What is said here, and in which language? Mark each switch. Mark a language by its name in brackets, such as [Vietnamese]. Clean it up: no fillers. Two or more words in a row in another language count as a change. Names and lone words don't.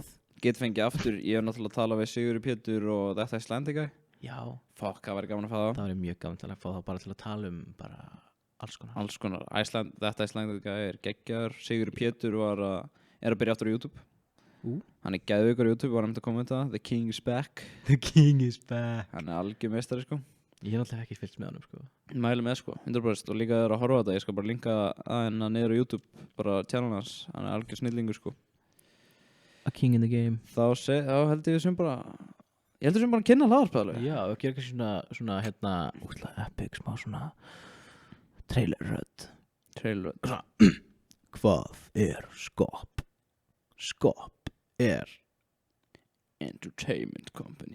[Icelandic] Getum fengið aftur, ég hef náttúrulega talað við Sigurður Pétur og þetta Íslandika. Já. Fokk, það væri gaman að fá það. Það væri mjög gaman til að fá það bara til að tala um bara alls konar. Þetta Íslandika geggjaður. Sigurður Pétur er að byrja aftur á YouTube. Hann geðveikur á YouTube, var að koma þetta. [English] The King is back. [Icelandic] Hann algjör meistari, sko. Ég hef náttúrulega ekki fylgst með hann, sko. Mæli með, sko, 100%. Og líka að horfa á þetta, ég skal bara linka að hennar niður á YouTube, bara channel hans. Hann algjör snillingur, sko. [English] A king in the game. [Icelandic] Þá held ég sem bara að kynna hlaðvarpið alveg. Já, og gera kannski svona útla epic, smá svona trailerrödd. Hvað skopp? Skopp entertainment company.